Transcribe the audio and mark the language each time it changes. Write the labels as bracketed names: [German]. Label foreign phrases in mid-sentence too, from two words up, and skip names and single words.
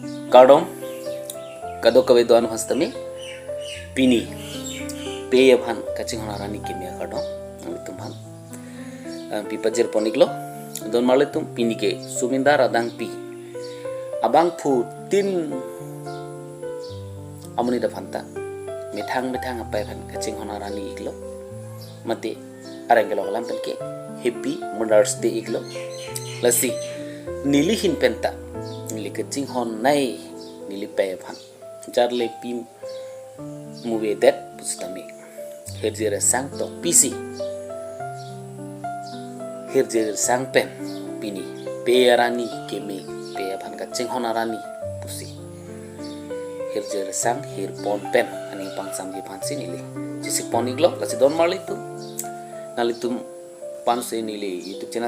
[Karbi] Kardom kado kawe doan hastami pini pe bhan kaching hona rani kimia kardom tum bhan pipajir poniklo don marle tum pini ke sumindar adang pi abang pu tin amuni da phanta mithang apa bhan kaching hona rani iglo mate arangelo lam pen ke [English] happy mothers day [Karbi] iglo lasi nili hin penta nili kaching hon nai nili pe bhan jarle pim movie that pustami hirjir sang to pc hirjir sang pen pini pe arani kemi pe bhan kaching hon arani pusi hirjir sang hir pon pen ani pangsam gi phansi nili jisik poniglo lasi don marli tu nali tum panse nili [English] youtube channel